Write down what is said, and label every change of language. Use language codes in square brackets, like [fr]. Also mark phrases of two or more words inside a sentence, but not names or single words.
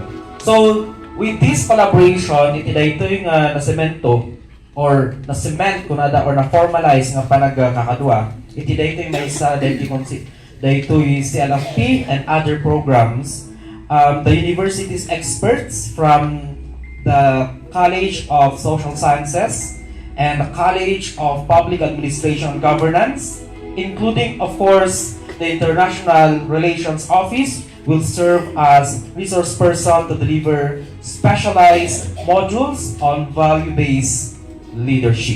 [en] So, with this collaboration, [ilo] iti dayto yung nasemento or na-cement kunada or na-formalize nga panagkakadwa. Iti dayto yung may isa dayto yung [en] CLFP and other programs. The university's experts from the College of Social Sciences and the College of Public Administration and Governance, including of course the International Relations Office, will serve as resource person to deliver specialized modules on value-based leadership.